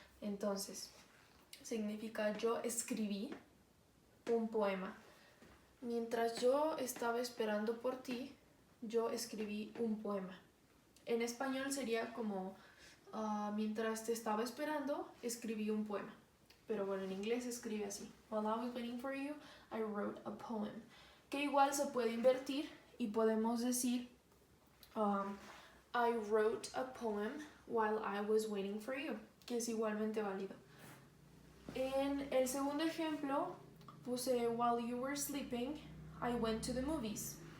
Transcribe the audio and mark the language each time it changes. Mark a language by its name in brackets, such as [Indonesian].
[Spanish] Entonces, significa yo escribí un poema. Mientras yo estaba esperando por ti, yo escribí un poema. En español sería como mientras te estaba esperando, escribí un poema. Pero bueno, en inglés se escribe así. [English] While I was waiting for you, I wrote a poem. [Spanish] Que igual se puede invertir y podemos decir [English] I wrote a poem while I was waiting for you, [Spanish] que es igualmente válido. En el segundo ejemplo puse [English] while you were sleeping, I went to the movies.